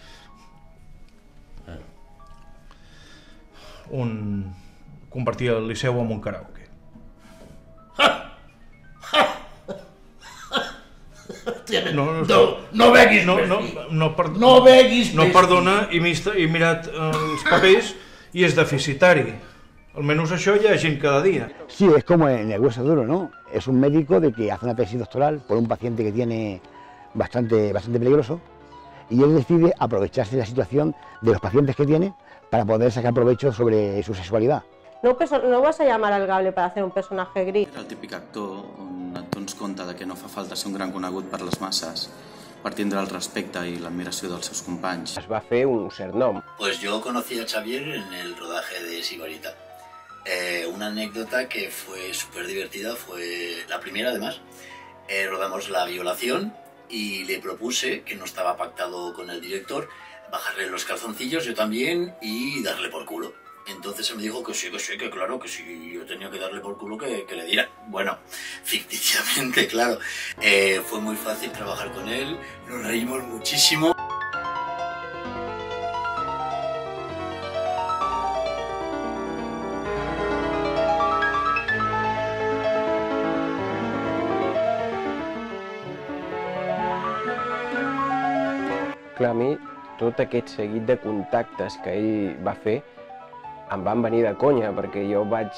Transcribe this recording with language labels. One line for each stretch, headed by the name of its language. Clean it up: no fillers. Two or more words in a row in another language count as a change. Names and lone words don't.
Catalan: Convertir el Liceu en un karaoke. No beguis més. No beguis més. No, perdona, he mirat els papers i és deficitari. Almenys això hi ha gent cada día.
Spanish: Sí, es como en El hueso duro, ¿no? Es un médico de que hace una tesis doctoral por un paciente que tiene bastante peligroso y él decide aprovecharse de la situación de los pacientes que tiene para poder sacar provecho sobre su sexualidad. No vas a llamar al Gable para hacer un personaje gris.
Catalan: Era el típic actor on et dones compte de que no fa falta ser un gran conegut per les masses per tindre el respecte i l'admiració dels seus companys. Es va fer un cert nom.
Spanish: Pues yo conocí a Xavier en el rodaje de Sibarita. Una anécdota que fue súper divertida, fue la primera además. Rodamos la violación y le propuse, que no estaba pactado con el director, bajarle los calzoncillos, yo también, y darle por culo. Entonces él me dijo que sí, que claro, que si yo tenía que darle por culo que le diera. Bueno, ficticiamente, claro. Fue muy fácil trabajar con él, nos reímos muchísimo.
Catalan: Clar, a mi tot aquest seguit de contactes que ell va fer em van venir de conya, perquè jo vaig